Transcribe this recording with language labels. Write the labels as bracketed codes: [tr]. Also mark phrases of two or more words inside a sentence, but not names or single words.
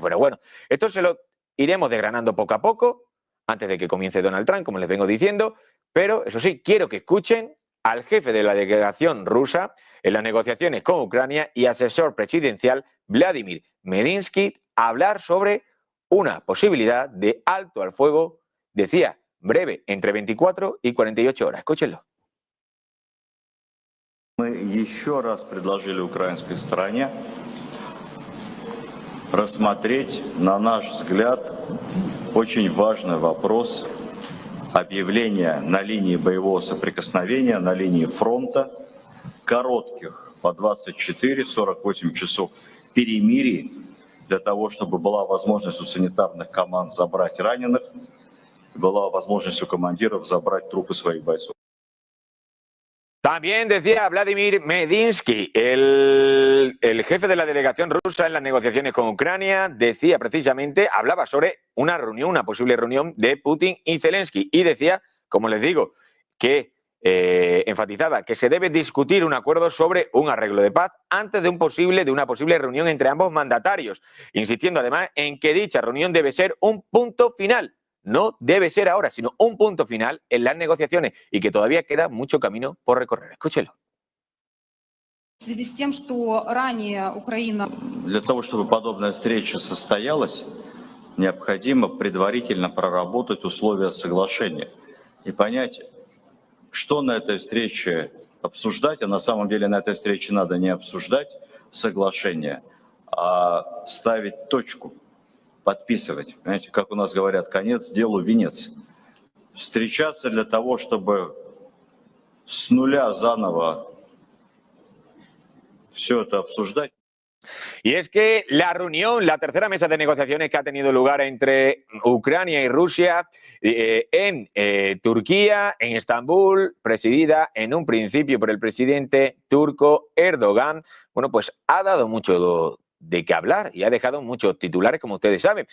[es] Bueno, esto se lo iremos desgranando poco a poco, antes de que comience Donald Trump, como les vengo diciendo, pero eso sí, quiero que escuchen al jefe de la delegación rusa en las negociaciones con Ucrania y asesor presidencial Vladimir Medinsky hablar sobre una posibilidad de alto al fuego, decía, breve, entre 24 y 48 horas. Escúchenlo. [ru] Мы еще раз предложили украинской стороне рассмотреть, на наш взгляд, очень важный вопрос объявления на линии боевого соприкосновения, на линии фронта, коротких по 24-48 часов перемирий, для того, чтобы была возможность у санитарных команд забрать раненых, была возможность у командиров забрать трупы своих бойцов. [es] También decía Vladimir Medinsky, el jefe de la delegación rusa en las negociaciones con Ucrania, decía precisamente, hablaba sobre una reunión, una posible reunión de Putin y Zelensky, y decía, como les digo, que enfatizaba que se debe discutir un acuerdo sobre un arreglo de paz antes de una posible reunión entre ambos mandatarios, insistiendo además en que dicha reunión debe ser un punto final. No debe ser ahora, sino un punto final en las negociaciones y que todavía queda mucho camino por recorrer. Escúchelo. [ru] В связи с тем, что ранее Украина... Для того, чтобы подобная встреча состоялась, необходимо предварительно проработать условия соглашения и понять, что на этой встрече обсуждать, а на самом деле на этой встрече надо не обсуждать соглашение, а ставить точку, подписывать. Понимаете, как у нас говорят, конец делу венец. Встречаться для того, чтобы с нуля заново все это обсуждать. [es] Y es que la reunión, la tercera mesa de negociaciones que ha tenido lugar entre Ucrania y Rusia en Turquía, en Estambul, presidida en un principio por el presidente turco Erdogan, bueno, pues ha dado mucho de qué hablar y ha dejado muchos titulares, como ustedes saben.